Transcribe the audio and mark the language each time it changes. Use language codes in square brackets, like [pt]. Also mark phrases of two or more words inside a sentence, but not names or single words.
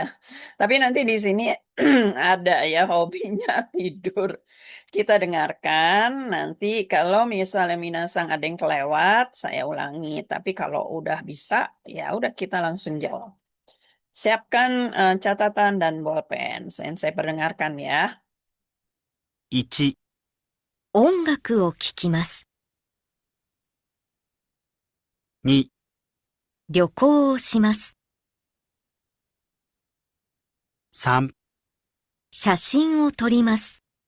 [id] Tapi nanti di sini ada ya hobinya tidur. Kita dengarkan nanti kalau misalnya Minasang ada yang kelewat, saya ulangi. Tapi kalau udah bisa, ya udah kita langsung jawab. Siapkan catatan dan bolpen. Saya perdengarkan ya. [ja] 1、音楽を聴きます。 2、旅行をします。 3、写真を撮ります。